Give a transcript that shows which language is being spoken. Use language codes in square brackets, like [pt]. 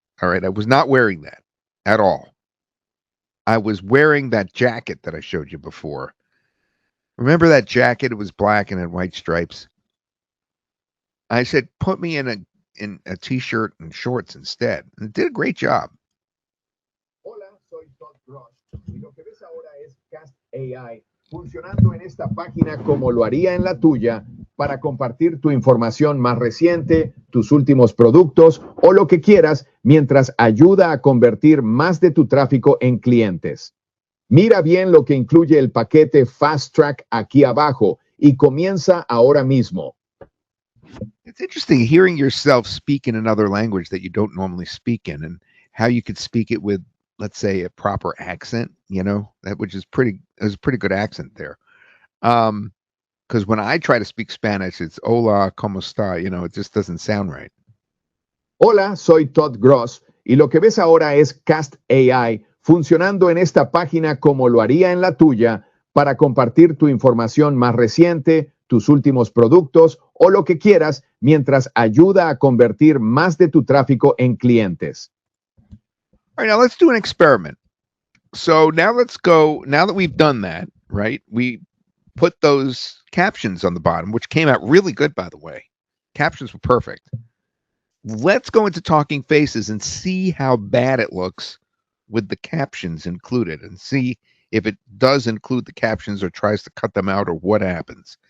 [en] All right, I was not wearing that at all. I was wearing that jacket that I showed you before. Remember that jacket? It was black and had white stripes. I said, put me in a t-shirt and shorts instead. And it did a great job. [es] Hola, soy Todd Gross. Y lo que ves ahora es CastAI funcionando en esta página como lo haría en la tuya para compartir tu información más reciente, tus últimos productos o lo que quieras mientras ayuda a convertir más de tu tráfico en clientes. Mira bien lo que incluye el paquete Fast Track aquí abajo y comienza ahora mismo. [en] It's interesting hearing yourself speak in another language that you don't normally speak in, and how you could speak it with, let's say, a proper accent, which is a pretty good accent there. Because when I try to speak Spanish, it's [es] hola, ¿cómo está? [en] It just doesn't sound right. [es] Hola, soy Todd Gross y lo que ves ahora es CastAI funcionando en esta página como lo haría en la tuya para compartir tu información más reciente, tus últimos productos o lo que quieras mientras ayuda a convertir más de tu tráfico en clientes. [en] All right, now let's do an experiment. So now now that we've done that, right, we put those captions on the bottom, which came out really good, by the way. Captions were perfect. Let's go into Talking Faces and see how bad it looks with the captions included, and see if it does include the captions or tries to cut them out, or what happens.